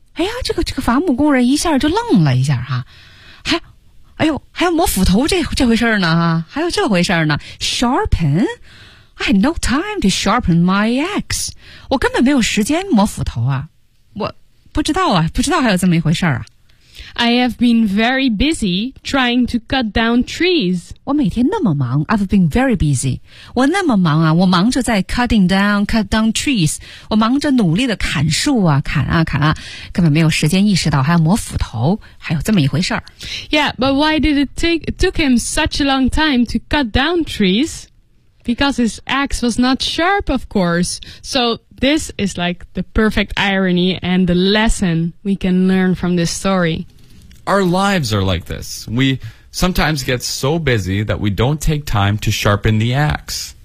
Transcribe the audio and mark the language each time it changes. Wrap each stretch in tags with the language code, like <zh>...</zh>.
<zh>哎呀，这个伐木工人一下就愣了一下哈，还，哎呦，还要磨斧头这回事呢哈，还有这回事呢。</zh> <en>Sharpen? I had no time to sharpen my axe.</en> <zh>我根本没有时间磨斧头啊，我不知道啊，不知道还有这么一回事啊。</zh> <en>I have been very busy trying to cut down trees.</en> <zh>我每天那么忙</zh> <en>I've been very busy.</en> <zh>我那么忙啊我忙着在</zh> <en>cut down trees.</en> <zh>我忙着努力的砍树啊砍啊砍啊根本没有时间意识到还要磨斧头还有这么一回事儿。</zh> <en>Yeah, but why did it took him such a long time to cut down trees? Because his axe was not sharp, of course. So... This is like the perfect irony and the lesson we can learn from this story. Our lives are like this. We sometimes get so busy that we don't take time to sharpen the axe.</en>